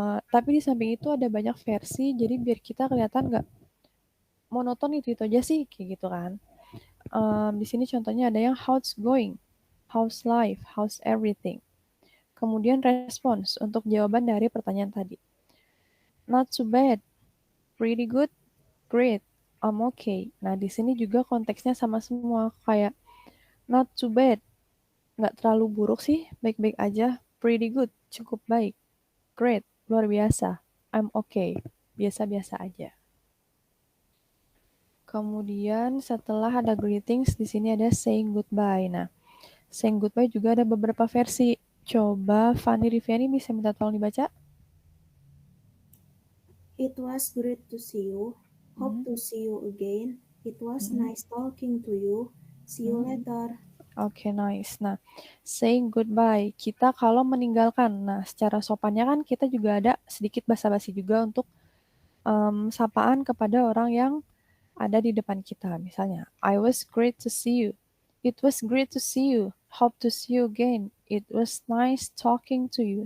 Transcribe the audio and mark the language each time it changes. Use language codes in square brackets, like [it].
[id] Tapi di samping itu ada banyak versi, jadi biar kita kelihatan nggak monoton itu aja sih, kayak gitu kan. Di sini contohnya ada yang [en] how's going, how's life, how's everything. [id] Kemudian respons untuk jawaban dari pertanyaan tadi. [en] Not too bad, pretty good, great, I'm okay. [id] Nah, di sini juga konteksnya sama semua, kayak [en] not too bad, [id] nggak terlalu buruk sih, baik-baik aja. [en] Pretty good, [id] cukup baik. [en] Great, [id] luar biasa. [en] I'm okay, [id] biasa-biasa aja. Kemudian setelah ada greetings, di sini ada saying goodbye. Nah, saying goodbye juga ada beberapa versi. Coba Fanny Riviani bisa minta tolong dibaca? [en] It was great to see you. Hope to see you again. It was nice talking to you. See you later. Oke, nice. Nah, saying goodbye. [id] Kita kalau meninggalkan. Nah, secara sopannya kan kita juga ada sedikit basa-basi juga untuk sapaan kepada orang yang ada di depan kita. [en] Misalnya, I was great to see you. It was great to see you. Hope to see you again. It was nice talking to you.